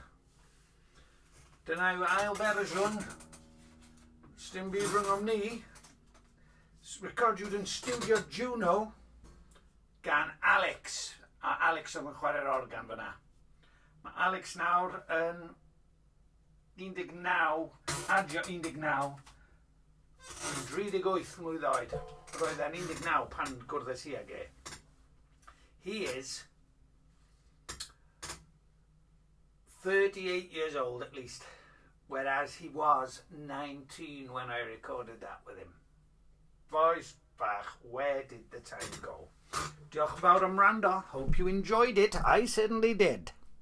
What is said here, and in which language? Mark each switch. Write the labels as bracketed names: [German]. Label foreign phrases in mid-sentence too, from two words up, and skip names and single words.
[Welsh] Dyna yw ail fersiwn Sdim Byd Rhyngom Ni, recordiwyd yn Studio Juno gan Alex. A Alex oedd yn chwarae'r organ fyna. Mae Alex nawr yn 19, adio 19, 38 mlwydd oed. Roedd e'n 19 pan gwrddais i ag e. [English] He is 38 years old at least, whereas he was 19 when I recorded that with him. Voice bach, where did the time go? [Welsh] Diolch yn fawr am wrando. [English] Hope you enjoyed it. I certainly did.